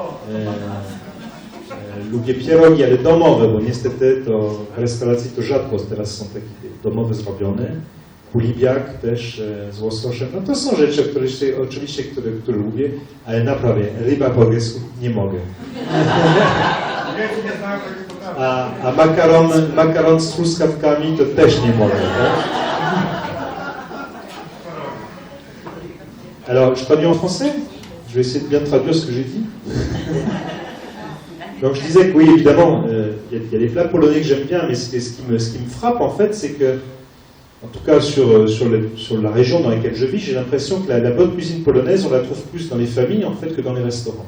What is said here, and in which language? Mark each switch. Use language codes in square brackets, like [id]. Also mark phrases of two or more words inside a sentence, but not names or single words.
[pl] Lubię pierogi, ale domowe, bo niestety to w restauracji to rzadko teraz są takie domowe zrobione. Kulibiak też z łososzem. No to są rzeczy, które lubię, ale naprawdę ryba po grecku nie mogę. A makaron z truskawkami to też nie mogę. Tak? [fr] Alors, je traduis en français? Je vais essayer de bien traduire ce que j'ai dit. Donc je disais que oui, évidemment, y a des plats polonais que j'aime bien, mais ce qui me frappe en fait, c'est que, en tout cas sur la région dans laquelle je vis, j'ai l'impression que la bonne cuisine polonaise, on la trouve plus dans les familles en fait que dans les restaurants.